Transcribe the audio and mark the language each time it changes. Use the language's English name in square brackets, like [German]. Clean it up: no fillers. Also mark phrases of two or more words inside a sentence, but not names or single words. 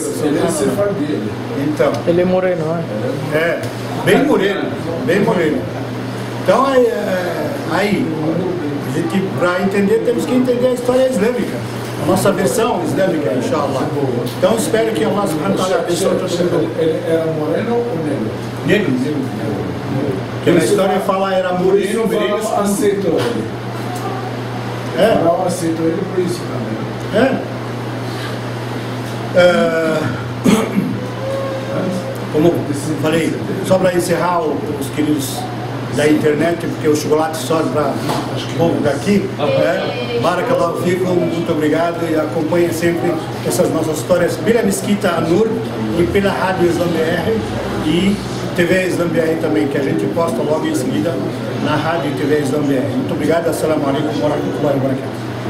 [Portuguese] Ele é sefardita. Então. Ele é moreno, né? Bem moreno. Então aí a gente, para entender, temos que entender a história islâmica, a nossa versão islâmica, inshallah. Então espero que [Arabic] الله سبحانه وتعالى [Portuguese] abençoe todos. Ele era moreno ou negro? Negro. Porque na história fala era moreno, o Faraó aceitou ele. O Faraó aceitou ele por isso também. Como falei, só para encerrar os queridos da internet, porque o chocolate só para o povo daqui, [Arabic] بارك الله فيكم, [Portuguese] muito obrigado, e acompanhem sempre essas nossas histórias pela Mesquita Anur e pela Rádio Islam BR e TV Islam BR também, que a gente posta logo em seguida na Rádio e TV Islam BR. Muito obrigado, [Arabic] السلام عليكم ورحمة الله وبركاته.